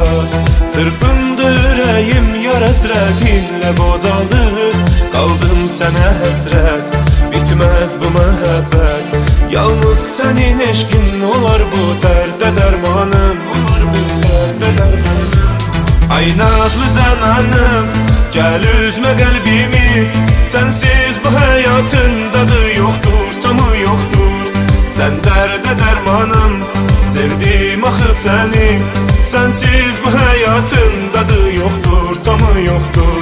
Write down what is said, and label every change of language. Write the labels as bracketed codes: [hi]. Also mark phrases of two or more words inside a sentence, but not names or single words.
[az] Çırpındı ürəyim, yar əsrətinlə qocaldı. Qaldım sənə həsrət, bitmez bu məhəbbət. Yalnız senin eşkin olar bu dərdə dərmanım. [tr] Ay nazlı cananım, gel üzme kalbimi. Sensiz bu hayatın tadı yoktur, tamı yoktur. Sen derde dermanım, sevdim ahı seni. Sensiz bu hayatın tadı yoktur, tamı yoktur.